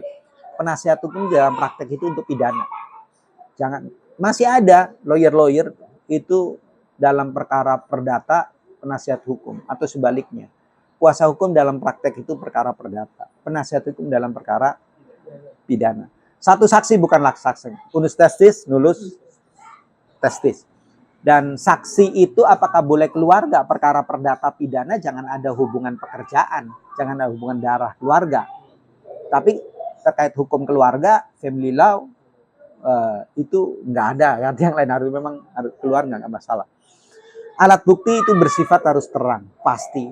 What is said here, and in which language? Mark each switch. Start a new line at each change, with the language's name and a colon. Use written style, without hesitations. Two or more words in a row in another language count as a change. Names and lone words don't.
Indonesian: Penasihat hukum dalam praktek itu untuk pidana. Jangan, masih ada lawyer-lawyer itu dalam perkara perdata penasihat hukum atau sebaliknya. Kuasa hukum dalam praktek itu perkara perdata. Penasihat hukum dalam perkara pidana. Satu saksi bukanlah saksi.
Latin: Unus testis, nullus testis.
Indonesian: Dan saksi itu apakah boleh keluarga? Perkara perdata pidana jangan ada hubungan pekerjaan. Jangan ada hubungan darah keluarga. Tapi terkait hukum keluarga,
English: family law,
Indonesian: itu nggak ada. Yang lain harus memang harus keluarga, nggak masalah. Alat bukti itu bersifat harus terang, pasti.